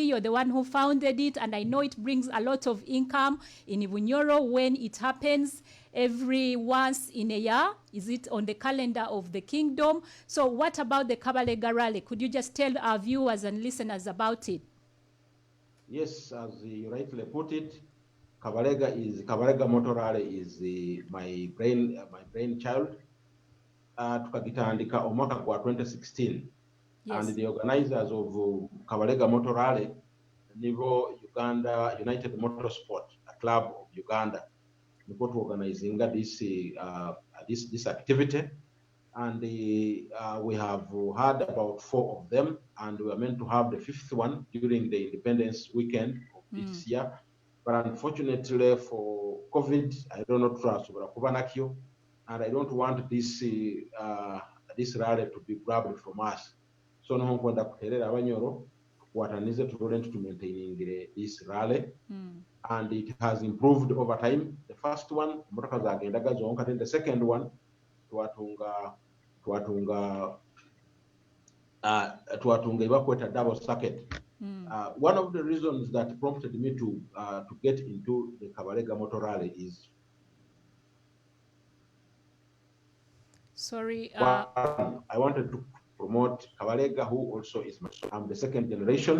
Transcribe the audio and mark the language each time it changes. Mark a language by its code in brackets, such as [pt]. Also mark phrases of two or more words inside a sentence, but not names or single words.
[en] You're the one who founded it. And I know it brings a lot of income in Bunyoro when it happens every once in a year. Is it on the calendar of the kingdom? So what about the Kabalega Rally? Could you just tell our viewers and listeners about it? Yes, as you rightly put it, Kabalega Motor Rally is my brainchild. [nyo] Tukagitandika omwaka kwa 2016. [en] Yes. And the organizers of Kabalega Motor Rally, Nivo Uganda United Motorsport, a club of Uganda, Nivo to organizing this activity. And we have had about 4 of them, and we are meant to have the 5th one during the Independence weekend of this year. But unfortunately for COVID, I don't know trust Kubanakyo, and I don't want this rally to be grabbed from us. [nyo] So no kwenda kuterera Abanyoro watanize [en] to maintaining this rally. And it has improved over time. The first one, [nyo] motoka zagendaga zonka, [en] then the second one, [nyo] twatunga ibakweta [en] double circuit. One of the reasons that prompted me to get into the Kabalega Motor Rally is sorry. I wanted to promote Kabalega, who also is I'm the second generation.